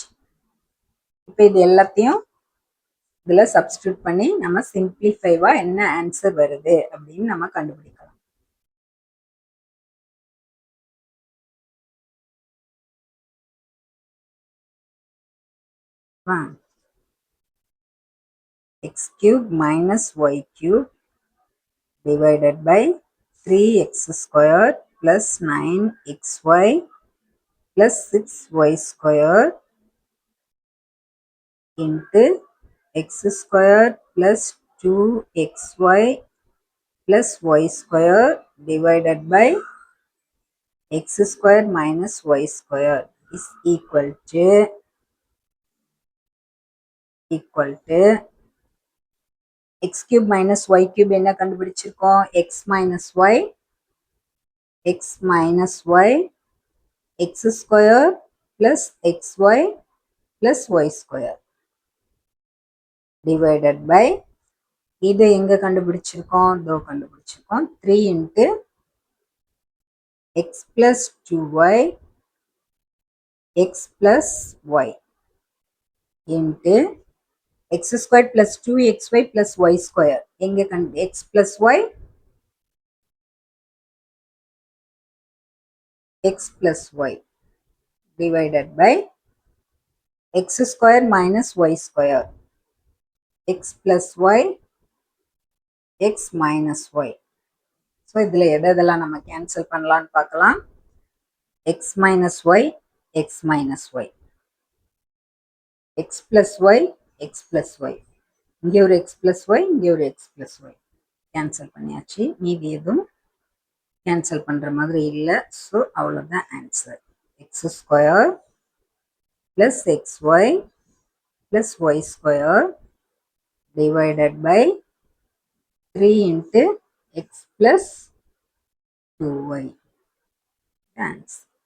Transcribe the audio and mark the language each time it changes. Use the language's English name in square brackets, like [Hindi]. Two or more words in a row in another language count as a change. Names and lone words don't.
[Tamil] இப்போ இது எல்லாத்தையும் இதில் சப்ஸ்டியூட் பண்ணி நம்ம சிம்பிளிஃபைவா என்ன ஆன்சர் வருது அப்படின்னு நம்ம கண்டுபிடிக்கலாம். [English] x cube minus y cube divided by 3x squared plus 9xy plus 6y squared into x squared plus 2xy plus y squared divided by x squared minus y squared is equal to x cube minus y cube [Tamil] என்ன கண்டுபிடிச்சிருக்கோம் [English] x minus y x square plus xy plus y square divided by [Tamil] இதை எங்க கண்டுபிடிச்சிருக்கோம் [English] 3 into x plus 2y x plus y into x squared plus 2xy plus y square எங்க x plus y x plus y divided by x square minus y square x plus y x minus y. [Tamil] ஸோ இதில் எதெல்லாம் நம்ம கேன்சல் பண்ணலான்னு பார்க்கலாம். [English] x minus y x minus y x plus y x plus y [Tamil] இங்கே ஒரு [English] x plus y [Tamil] இங்கே ஒரு [English] x plus y கேன்சல் பண்ணியாச்சு. [Tamil] மீதி எதுவும் கேன்சல் பண்ணுற மாதிரி இல்லை. [English] ஸோ அவ்வளோதான் ஆன்சர். x square plus xy plus y square divided by 3 into x plus 2y. Answer.